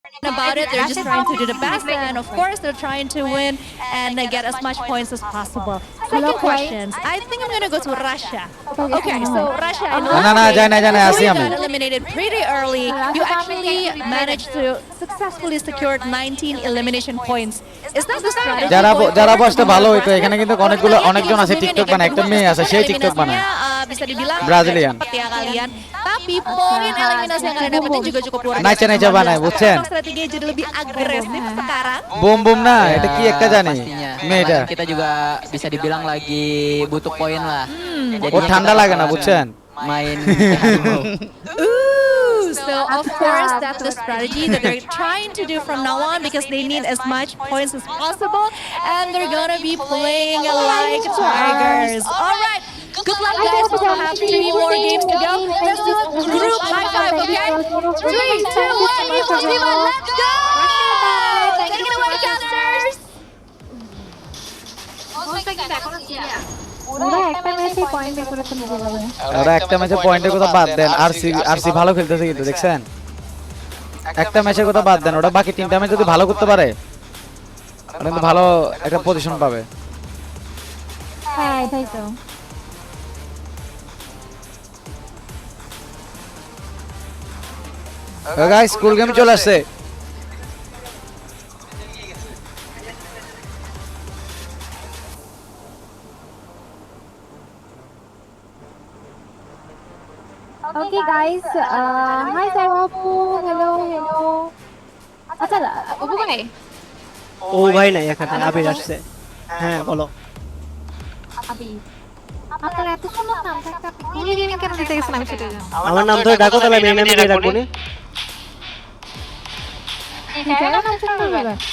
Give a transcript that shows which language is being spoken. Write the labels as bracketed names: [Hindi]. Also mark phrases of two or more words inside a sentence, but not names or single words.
[English] about it. They're just trying to do the best, and of course, they're trying to win and get as much points as possible. Second questions. I think I'm gonna go to Russia. Okay, so Russia. In [Bangla] না না যাই না [English] so [Bangla] আসি [English] you [Bangla] আমি [English] got eliminated pretty early. You actually managed to successfully secure 19 elimination points. Is that the strategy? [Bangla] যারা [English] going [Bangla] যারা [English] forward? [Bangla] বসতে ভালো হইতো এখানে কিন্তু অনেকজন আছে টিকটক বানায় একটা মেয়ে আছে সেই টিকটক বানায় [Indonesian] Bisa dibilang Brazilian. cepat ya kalian. Tapi poin eliminasi yang kalian dapetin juga cukup luar biasa. [Bangla] Naik বানায় বুঝছেন [Indonesian] Strateginya jadi lebih agresif sekarang. [Bangla] বুম বুম না এটা কি একটা জানি [Indonesian] Pastinya. [Bangla] মেয়েটা [Indonesian] Kita juga bisa dibilang lagi butuh poin lah. [Bangla] ওর ঠান্ডা লাগে না বুঝছেন [Indonesian] Main [English] Ooh, so of course that's the strategy that they're trying to do from now on because they need as much points as possible and they're gonna be playing like tigers. All right. Good luck, guys. We still have 3 more games to go. Let's do a group high five, okay? 3, 2, 1, equals Viva. Let's go! Take it away, casters. [Bangla] ওরা একটা ম্যাচে পয়েন্ট বের করে চলে যাবে ওরা একটা ম্যাচে পয়েন্টের কথা বাদ দেন আরসি ভালো খেলতেছে কিন্তু দেখছেন একটা ম্যাচের কথা বাদ দেন ওরা বাকি তিনটা ম্যাচ যদি ভালো করতে পারে ওরা কিন্তু ভালো একটা পজিশন পাবে হ্যাঁ এটাই তো [English] guys school game [Bangla] চলে আসছে [English] Okay guys, hi Saibabu, hello. [Bangla] আচ্ছা অপু ভাই ও ভাই নাই এখানে আবির আসছে হ্যাঁ বলো আবি আপনার এত সুন্দর নাম থাকতে আপনি কোন গেমিং কেন দিতে গেছেন আমি সেটা জানি আমার নাম ধরে ডাকো তাহলে আমি এমএম দিয়ে রাখবো নি ঠিক আছে নাম শুনতে হবে